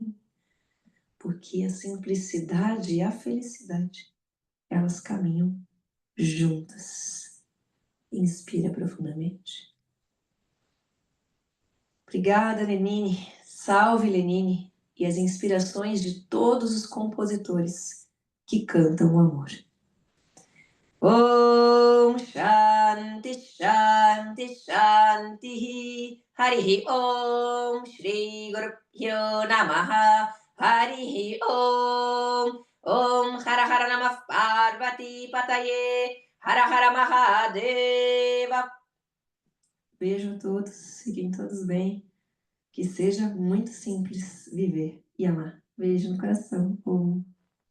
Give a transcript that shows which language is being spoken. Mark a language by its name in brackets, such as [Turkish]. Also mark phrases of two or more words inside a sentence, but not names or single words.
[Portuguese] Porque a simplicidade e a felicidade, elas caminham juntas. Inspira profundamente. Obrigada, Lenine. Salve, Lenine. E as inspirações de todos os compositores que cantam o amor. [Sanskrit] Om Shanti Shanti Shanti Harihi Om Shri Guru Pyo Namaha Harihi Om Om Hara Hara Namah Parvati Pataye Hara Hara Mahadeva. [Portuguese] Beijo a todos, fiquem todos bem. Que seja muito simples viver e amar. Beijo no coração. Om.